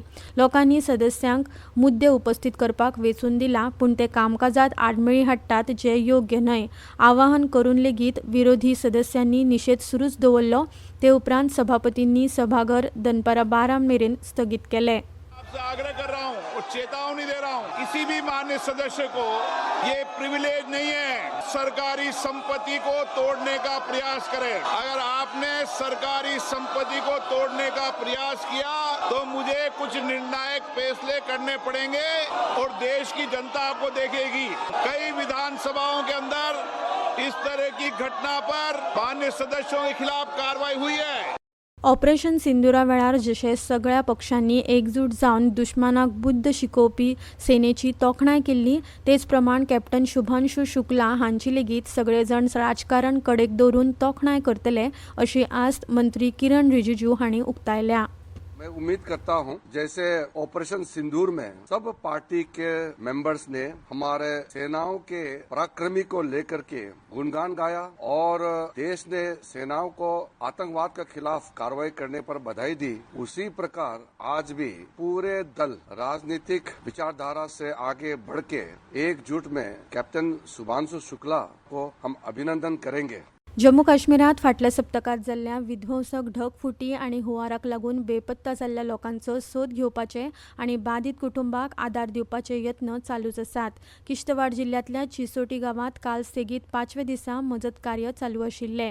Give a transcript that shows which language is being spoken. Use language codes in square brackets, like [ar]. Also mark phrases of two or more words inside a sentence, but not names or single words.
[kok] लोकांनी सदस्यांक मुद्दे उपस्थित करपाक वेंचून दिला पूण ते कामकाजात आडमेळी हाडटात जे योग्य न्हय. आवाहन करून लेगीत विरोधी सदस्यांनी निशेध सुरूच दवरलो. ते उपरांत सभापतींनी सभाघर दनपारां 12 मेरेन स्थगीत केलें. [hi] आपसे आग्रह कर रहा हूं और चेतावनी दे रहा हूं, किसी भी मान्य सदस्य को ये प्रिविलेज नहीं है सरकारी संपत्ति को तोड़ने का प्रयास करे. अगर आपने सरकारी संपत्ति को तोड़ने का प्रयास किया तो मुझे कुछ निर्णायक फैसले करने पड़ेंगे और देश की जनता आपको देखेगी. कई विधानसभाओं के अंदर इस तरह की घटना पर मान्य सदस्यों के खिलाफ कार्रवाई हुई है. [kok] ऑपरेशन सिंदुरा वेळार जशे सगळ्या पक्षांनी एकजूट जावन दुश्मनाक बुद्ध शिकोवपी सेनेची तोखणाय केल्ली तेच प्रमाण कॅप्टन शुभांशु शुक्ला हांची लेगीत सगळे जण राजकारण कडेक दवरून तोखणाय करतले अशी आस्त मंत्री किरण रिजिजू हांणी उक्तायल्या. [hi] मैं उम्मीद करता हूं जैसे ऑपरेशन सिंदूर में सब पार्टी के मेंबर्स ने हमारे सेनाओं के पराक्रमी को लेकर के गुणगान गाया और देश ने सेनाओं को आतंकवाद के खिलाफ कार्रवाई करने पर बधाई दी, उसी प्रकार आज भी पूरे दल राजनीतिक विचारधारा से आगे बढ़ के एकजुट में कैप्टन शुभांशु शुक्ला को हम अभिनंदन करेंगे. [kok] जम्मू काश्मीरात फाटल्या सप्तकात जाल्ल्या विध्वंसक ढगफुटी आनी हुंवाराक लागून बेपत्ता जाल्ल्या लोकांचो सोद घेवपाचे आनी बाधित कुटुंबाक आदार दिवपाचे यत्न चालूच आसात. किश्तवाड जिल्ल्यांतल्या चिसोटी गांवांत काल सेगीत 5व्या दिसा मजत कार्य चालू आशिल्ले.